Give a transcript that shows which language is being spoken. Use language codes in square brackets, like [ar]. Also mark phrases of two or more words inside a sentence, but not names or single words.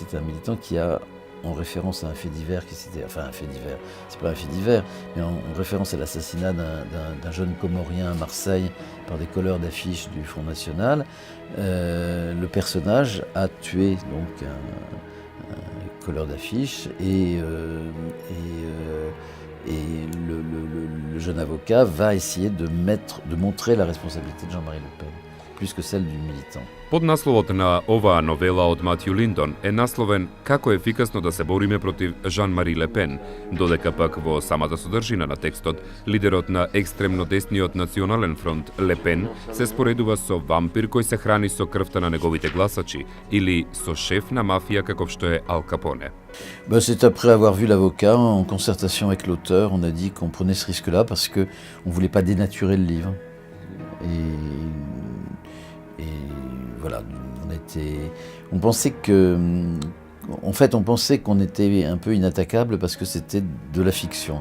[fr] c'est un militant qui a, en référence à un fait divers, enfin un fait divers, c'est pas un fait divers, mais en référence à l'assassinat d'un jeune Comorien à Marseille par des colleurs d'affiches du Front National, le personnage a tué donc un colleur d'affiches et le jeune avocat va essayer de montrer la responsabilité de Jean-Marie Le Pen, plus que celle du militant. [mk] Поднасловот на ова новела од Matthew Lindon е насловен "Како ефикасно да се бориме против Жан-Мари Ле Пен", додека пак во самата содржина на текстот, лидерот на екстремно десниот Национален фронт Ле Пен се споредува со вампир кој се храни со крвта на неговите гласачи или со шеф на мафија каков што е Ал Капоне. [fr] C'est après avoir vu l'avocat, en concertation avec l'auteur, on a dit qu'on prenait ce risque-là parce qu'on ne voulait pas dénaturer le livre. Et voilà, on pensait qu'on était un peu inattaquable parce que c'était de la fiction.